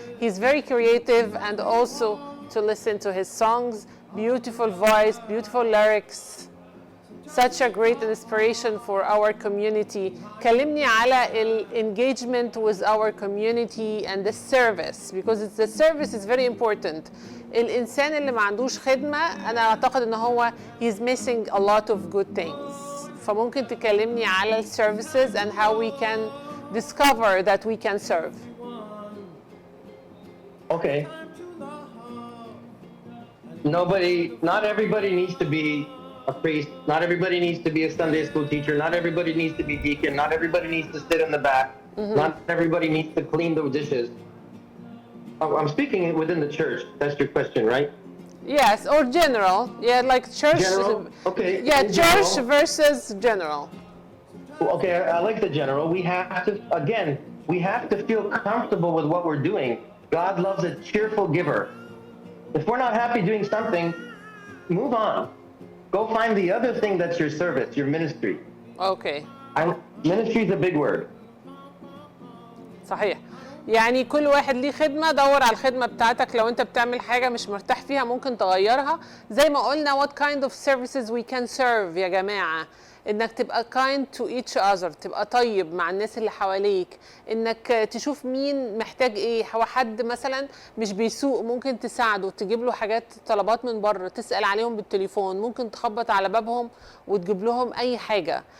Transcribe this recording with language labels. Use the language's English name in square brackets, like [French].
[English] He's very creative, and also to listen to his songs. Beautiful voice, beautiful lyrics. Such a great inspiration for our community. [Arabic] كلمني على [English] engagement with our community and the service, because the service is very important. [Arabic] الإنسان اللي ما عندوش خدمة أنا أعتقد إن هو [English] he's missing a lot of good things. [Arabic] فممكن تكلمني على ال [English] services and how we can discover that we can serve. Okay. Not everybody needs to be a priest. Not everybody needs to be a Sunday school teacher. Not everybody needs to be deacon. Not everybody needs to sit in the back. Not everybody needs to clean the dishes. I'm speaking within the church. That's your question, right? Yes, or general. Yeah, like church. General? Okay. Yeah, church general. versus general. Okay, I like the general. We have to feel comfortable with what we're doing. God loves a cheerful giver. If we're not happy doing something, move on. Go find the other thing that's your service, your ministry. Okay. Ministry is a big word. [Arabic] صحيح. يعني كل واحد ليه خدمة، دور على الخدمة بتاعتك. لو انت بتعمل حاجة مش مرتاح فيها ممكن تغيرها. زي ما قلنا [English] what kind of services we can serve [Arabic] يا جماعة. انك تبقى [English] kind to each other، [Arabic] تبقى طيب مع الناس اللي حواليك، انك تشوف مين محتاج ايه. هو حد مثلا مش بيسوق ممكن تساعده، تجيب له حاجات طلبات من بره، تسأل عليهم بالتليفون، ممكن تخبط على بابهم وتجيب لهم اي حاجة.